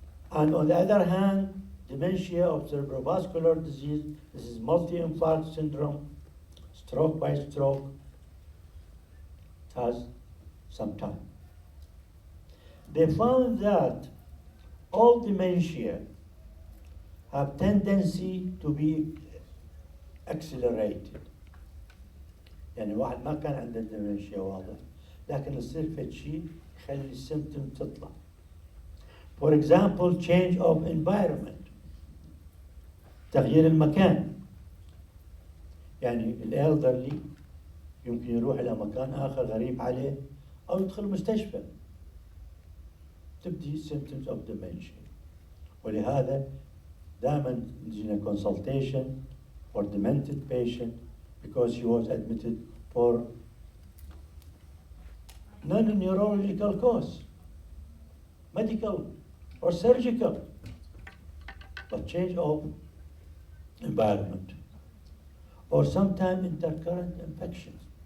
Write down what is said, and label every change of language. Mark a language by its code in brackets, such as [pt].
[en] And on the other hand, dementia of cerebrovascular disease, this is multi-infarct syndrome, stroke by stroke, it has some time. They found that all dementia have tendency to be accelerated. [ar] يعني واحد ما كان عنده dementia واضح، لكن يصير في شيء يخلي السيمتوم تطلع. [en] For example, change of environment. [ar] تغيير المكان. يعني الالدرلي يمكن يروح إلى مكان آخر غريب عليه أو يدخل مستشفى. [en] تبدي symptoms of dementia. [ar] ولهذا دائما يجينا [en] consultation for demented patient because he was admitted for non-neurological cause, medical or surgical, but change of environment or sometimes intercurrent infections.